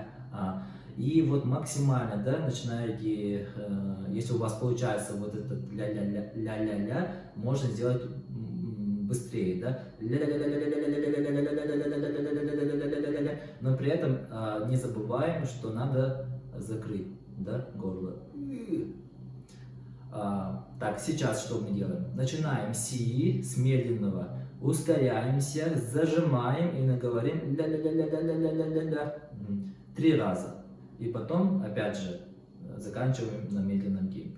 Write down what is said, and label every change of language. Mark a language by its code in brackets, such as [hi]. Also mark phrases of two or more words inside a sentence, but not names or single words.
[ru] И вот максимально, да, начинаете, если у вас получается вот это ля-ля-ля-ля-ля-ля, можно сделать быстрее, да, но при этом не забываем, что надо закрыть, да, горло. Так, сейчас что мы делаем? Начинаем си с медленного, ускоряемся, зажимаем и наговорим ля-ля-ля-ля-ля-ля-ля-ля-ля 3 раза. И потом, опять же, заканчиваем на медленном темпе.